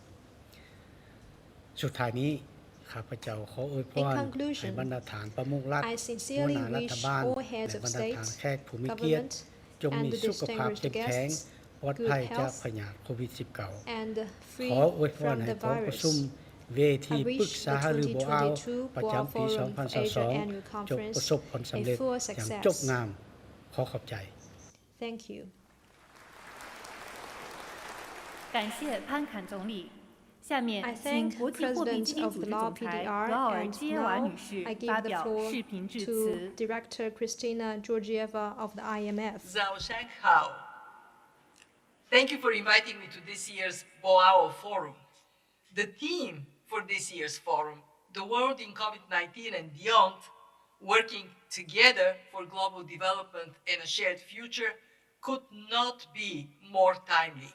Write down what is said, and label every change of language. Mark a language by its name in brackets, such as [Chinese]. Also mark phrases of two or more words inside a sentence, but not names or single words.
[Thai] สุดท้ายนี้ข้าพเจ้าขออวยพรให้บรรดาฐานประมุขรัฐหัวหน้ารัฐบาลและบรรดาฐานแขกผู้มีเกียรติจงมีสุขภาพเข้มแข็งปลอดภัยจากพยาธิโควิด -19 ขออวยพรให้กองประชุมเวทีปรึกษาหารือโบอาประจำปี 2022 จบประสบผลสำเร็จอย่างจบงามขอขอบใจ [English] Thank you. [Chinese] 感谢潘坎总理。下面请国际货币基金组织总裁罗奥尔基耶娃女士发表视频致辞。 [English] Director Kristina Georgieva of the IMF. Thank you for inviting me to this year's Boao Forum. The theme for this year's forum, the world in COVID-19 and beyond, working together for global development and a shared future, could not be more timely.